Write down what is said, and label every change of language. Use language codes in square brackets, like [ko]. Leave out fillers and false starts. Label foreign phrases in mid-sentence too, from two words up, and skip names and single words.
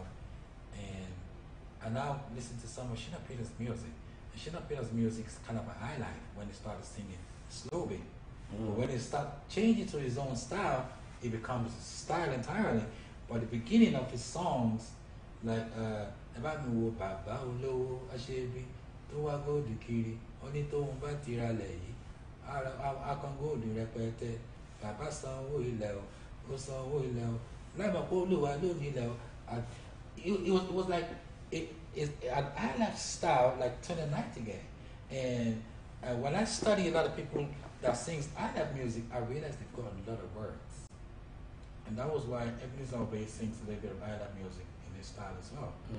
[en] And I now listen to some of Shina Peters' music. And Shina Peters' music is kind of a highlight when he started singing slowly. But when he started changing to his own style, it becomes a style entirely. But the beginning of his songs, like about me [yo] wo baba olowo asebi to wa go dikiri oni to un ba tira le yi akan go du repete baba sanwó ilẹ̀ o sanwó ilẹ̀ o láì mọ̀ pé Olúwa ló ní ilẹ̀ o. [en] It was like it's an island style like Tony Nightingale, and when I study a lot of people that sings island music, I realized they've got a lot of words, and that was why Ebenezer Obey sings a little bit of island music in his style as well.